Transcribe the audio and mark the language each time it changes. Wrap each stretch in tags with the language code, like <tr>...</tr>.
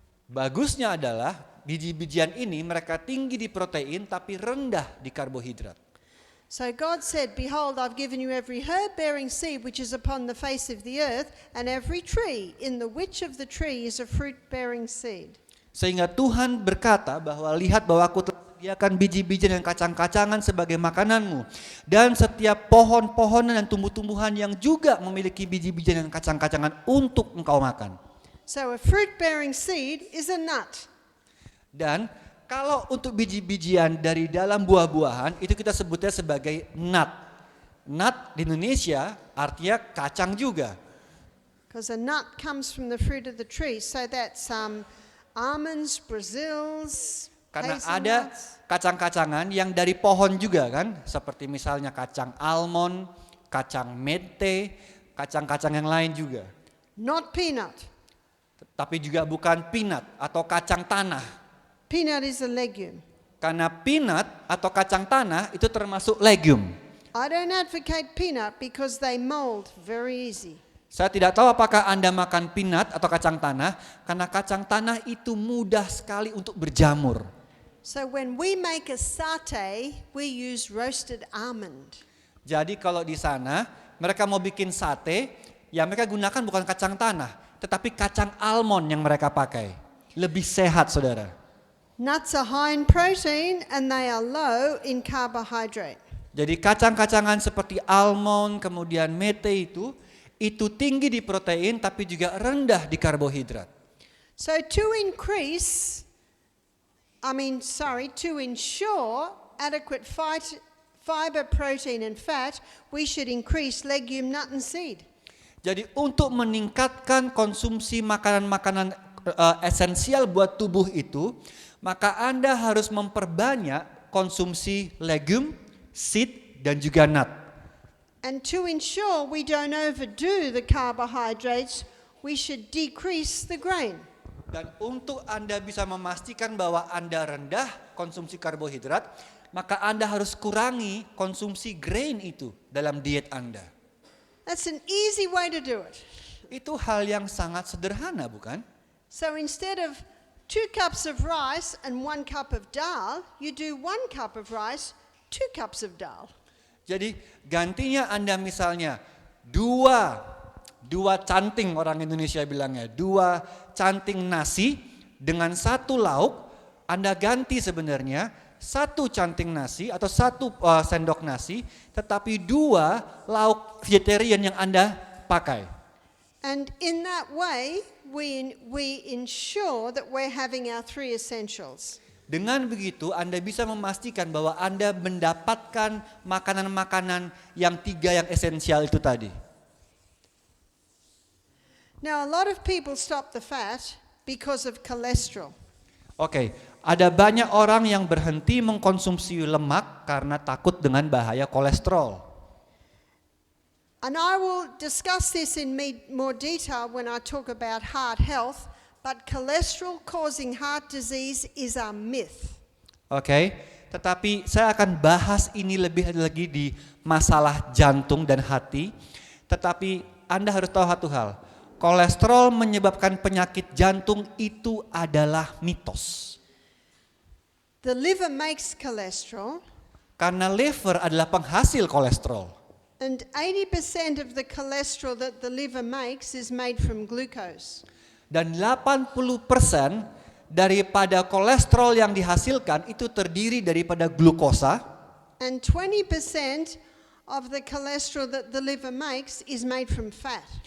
<id>Bagusnya adalah biji-bijian ini mereka tinggi di protein tapi rendah di karbohidrat.</id> <en>So God said, "Behold, I've given you every herb bearing seed which is upon the face of the earth, and every tree, in the which of the tree is a fruit bearing seed."</en> <id>Sehingga Tuhan berkata bahwa lihat bahwa aku telah sediakan biji-bijian dan kacang-kacangan sebagai makananmu. Dan setiap pohon-pohonan dan tumbuh-tumbuhan yang juga memiliki biji-bijian dan kacang-kacangan untuk engkau makan.</id> <en>So a fruit bearing seed is a nut.</en> <id>Dan kalau untuk biji-bijian dari dalam buah-buahan itu kita sebutnya sebagai nut. Nut di Indonesia artinya kacang juga.</id> <en>Because a nut comes from the fruit of the tree. So that's almonds, Brazils,</en> <id>Karena ada</id> <en>hazelnuts.</en> <id>kacang-kacangan yang dari pohon juga kan, seperti misalnya kacang almond, kacang mente, kacang-kacang yang lain juga.</id> <en>Not peanut.</en> <id>Tapi juga bukan peanut atau kacang tanah.</id> <en>Peanut is a legume.</en> <id>Karena peanut atau kacang tanah itu termasuk legume.</id> <en>I don't advocate peanut because they mold very easy.</en> <id>Saya tidak tahu apakah Anda makan peanut atau kacang tanah, karena kacang tanah itu mudah sekali untuk berjamur.</id> <en>So when we make a satay, we use roasted almond.</en> <id>Jadi kalau di sana mereka mau bikin sate, ya mereka gunakan bukan kacang tanah, tetapi kacang almond yang mereka pakai. Lebih sehat, saudara.</id> <en>Nuts are high in protein and they are low in carbohydrate.</en> <id>Jadi kacang-kacangan seperti almond, kemudian mete itu tinggi di protein tapi juga rendah di karbohidrat.</id> <en>So to ensure adequate fiber, protein and fat, we should increase legume, nut and seed.</en> <id>Jadi untuk meningkatkan konsumsi makanan-makanan esensial buat tubuh itu, maka Anda harus memperbanyak konsumsi legume, seed dan juga nut.</id> <en>And to ensure we don't overdo the carbohydrates, we should decrease the grain.</en> <id>Dan untuk Anda bisa memastikan bahwa Anda rendah konsumsi karbohidrat, maka Anda harus kurangi konsumsi grain itu dalam diet Anda.</id> <en>That's an easy way to do it.</en> <id>Itu hal yang sangat sederhana, bukan?</id> <en>So instead of 2 cups of rice and 1 cup of dal, you do 1 cup of rice, 2 cups of dal.</en> <id>Jadi gantinya Anda misalnya dua canting, orang Indonesia bilangnya, 2 canting nasi dengan 1 lauk, Anda ganti sebenarnya 1 canting nasi atau 1 sendok nasi, tetapi 2 lauk vegetarian yang Anda pakai.</id> <en>And in that way, we ensure that we're having our 3 essentials.</en> <id>Dengan begitu Anda bisa memastikan bahwa Anda mendapatkan makanan-makanan yang 3 yang esensial itu tadi.</id> <en>Now a lot of people stop the fat because of cholesterol.</en> <id>Oke, ada banyak orang yang berhenti mengkonsumsi lemak karena takut dengan bahaya kolesterol. And I will discuss this in more detail when I talk about heart health, but cholesterol causing heart disease is a myth. Oke, tetapi saya akan bahas ini lebih lagi di masalah jantung dan hati. Tetapi Anda harus tahu satu hal, kolesterol menyebabkan penyakit jantung itu adalah mitos.</id> <en>The liver makes cholesterol.</en> <id>Karena liver adalah penghasil kolesterol.</id> <en>And 80% of the cholesterol that the liver makes is made from glucose.</en> <id>Dan 80% daripada kolesterol yang dihasilkan itu terdiri daripada glukosa.</id> <en>And 20% of the cholesterol that the liver makes is made from fat.</en>